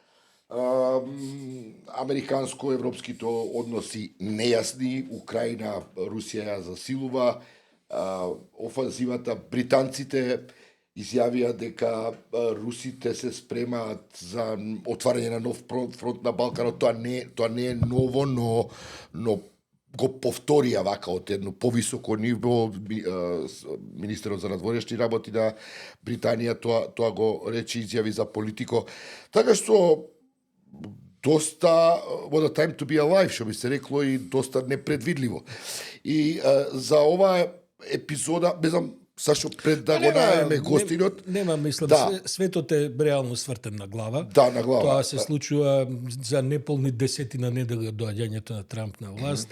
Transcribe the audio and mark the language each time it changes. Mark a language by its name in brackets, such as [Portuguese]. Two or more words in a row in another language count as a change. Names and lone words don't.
[Macedonian] Американско-европските односи нејасни, Украина, Русија ја засилува, офанзивата, британците изјавија дека русите се спремаат за отварање на нов фронт на Балканот. Тоа не е ново, но го повторија вака од едно повисоко ниво. Министерот за надворешни работи на Британија тоа го рече, изјави за Политико. Така што доста [English] what a time to be alive, [Macedonian] што би се рекло, и доста непредвидливо. И за оваа епизода, не знам, Сашо, пред да го најавиме гостинот... Нема, мислам, светот е реално свртен на глава. Да, на глава. Тоа се случува за неполни десетина недели доаѓањето на Трамп на власт.